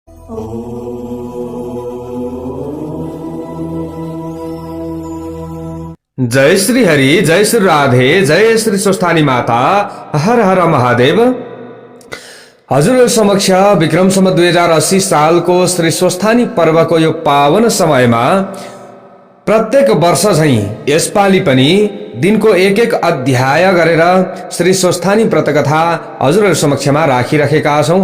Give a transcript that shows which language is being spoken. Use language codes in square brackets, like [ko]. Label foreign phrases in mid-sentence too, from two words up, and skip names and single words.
[ne] जय श्री हरि, जय श्री राधे, जय श्री स्वस्थानी माता, हर हर महादेव। हजुर समक्ष विक्रम सम्वत 2080 सालको श्री स्वस्थानी पर्वको यो पावन समयमा प्रत्येक वर्ष झैं यसपालि पनि दिनको एक एक अध्याय गरेर श्री स्वस्थानी व्रतकथा हजुरहरु समक्षमा राखिरहेका छौं।